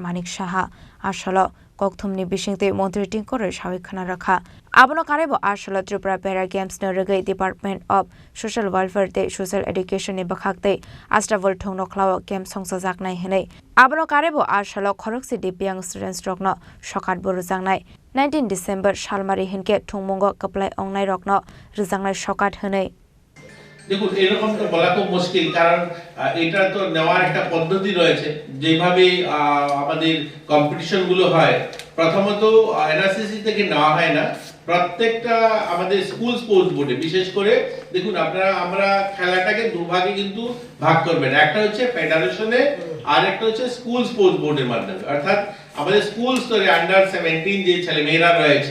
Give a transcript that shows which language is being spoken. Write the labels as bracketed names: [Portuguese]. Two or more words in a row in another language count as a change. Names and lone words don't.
[Kok Borok] Manik Shaha Ashalo Kokthumni Bishingte Montri Tingkoro Shawi Khana Rakha Abono Karebo Ashalo Tripura Para Games Noragai Department of Social Welfare Te Social Education ni Bakhakte Astravol Tungnokla Games Songsajaknai Henei Abono Karebo Ashalo Khoroksi Dipiang Students Rokno Shokat Borujangnai 19 December Shalmari Hinke Tungmongo Kaplai Ongnai Rokno Rijangnai Shokat Henei [Bangla] দেখুন এরকম তো বলা খুব মুশকিল কারণ এটা তো নেওয়ার একটা পদ্ধতি রয়েছে যেভাবে আমাদের কম্পিটিশন গুলো হয় প্রথমত এনআরসিসি থেকে নেওয়া হয় না প্রত্যেকটা আমাদের স্কুল স্পোর্টস বোর্ডে বিশেষ করে দেখুন আপনারা আমরা খেলাটাকে দুভাগে কিন্তু ভাগ করবেন একটা হচ্ছে ফেডারেশনে আর একটা হচ্ছে স্কুল স্পোর্টস বোর্ডের মাধ্যমে অর্থাৎ আমাদের স্কুল স্তরে আন্ডার 17 যে ছেলেমেয়েরা রয়েছে